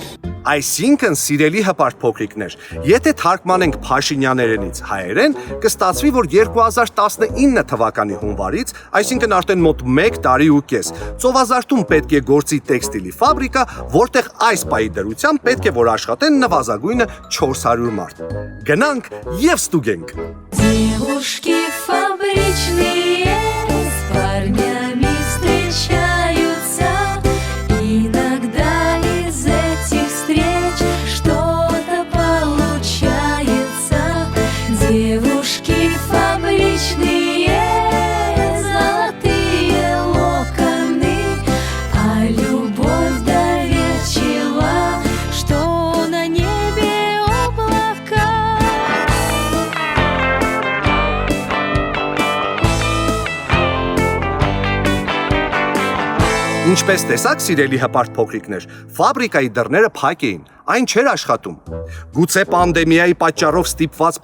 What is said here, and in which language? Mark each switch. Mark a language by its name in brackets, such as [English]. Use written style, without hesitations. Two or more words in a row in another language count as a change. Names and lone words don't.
[Armenian] Այսինքն, սիրելի հպարտ փոքրիկներ, եթե թարգմանենք Փաշինյաներենից հայերեն, կստացվի, որ 2019 թվականի հունվարից, այսինքն արդեն մոտ 1 տարի ու կես, Ծովազարտում պետք է գործի տեքստիլի ֆաբրիկա, որտեղ այս պահի դրությամբ պետք է որ աշխատեն նվազագույնը 400 մարդ։ Գնանք եւ ստուգենք։ [Russian] Девушки фабричные с парнями встречаются, иногда из этих встреч что-то получается. Девушки фабричные, золотые локоны, а любовь доверчива, что на небе облака. [Armenian] Ինչպես տեսակ, սիրելի հպարտ փոքրիկներ, ֆաբրիկայի դռները փակ էին, այն չէր աշխատում։ Գուցե պանդեմիայի պատճառով ստիպված պարապուրտի